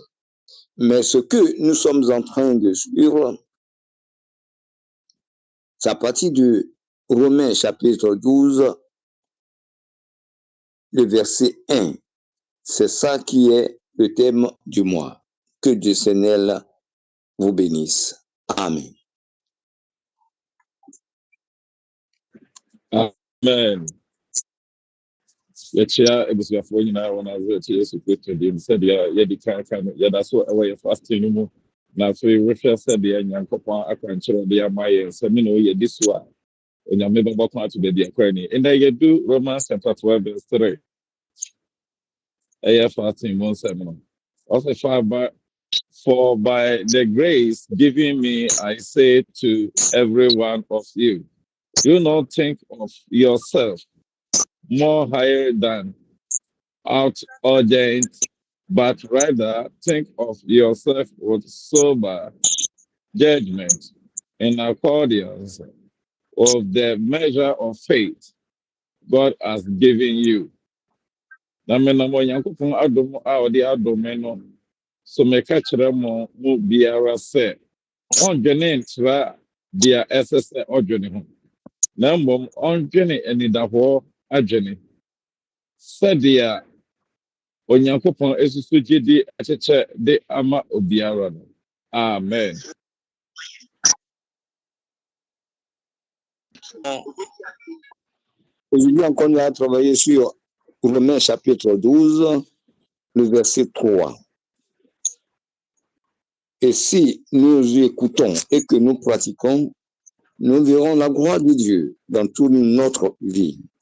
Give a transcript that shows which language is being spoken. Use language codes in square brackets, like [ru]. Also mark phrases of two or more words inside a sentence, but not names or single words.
[fr] Mais ce que nous sommes en train de suivre, c'est à partir de Romains chapitre 12, le verset 1. C'est ça qui est le thème du mois. Que Dieu Seigneur vous bénisse. Amen. Amen. [ak] Yɛkyia abusuafoɔ nyinaa wɔn azɔ akyi Yesu Kristo dim sɛdeɛ yɛdi kan no yɛda so ɛwɔ yɛ fasting no mu na afei rehwɛ sɛdeɛ Nyankopɔn akwankyerɛ de ama yɛn sɛ me na ɔyɛ di so a Onyame bɛbɔ ko ato baabi akora ni. Ndɛ yɛdu [en] Romans chapter 12 verse 3 [ak] ɛyɛ fasting mu nsɛm no ɔsɛ [en] for by the grace given me I say to every one of you, do not think of yourself more higher than outordained, but rather think of yourself with sober judgment in accordance with the measure of faith God has given you. [ak] Na me na mo Nyankopɔn adom a ɔde adom me no so meka kyerɛ mo mu biara sɛ ɔndwene ntra deɛ ɛsɛ sɛ ɔdwene ho na mmom ɔndwene anidahoɔ adwene sɛdeɛ Onyankopɔn esusu gyidi akyekyɛ de ama obiara no. Amen. [fr] Aujourd'hui encore, nous allons travailler sur Romains chapitre 12, le verset 3. Et si nous écoutons et que nous pratiquons, nous verrons la gloire de Dieu dans toute notre vie.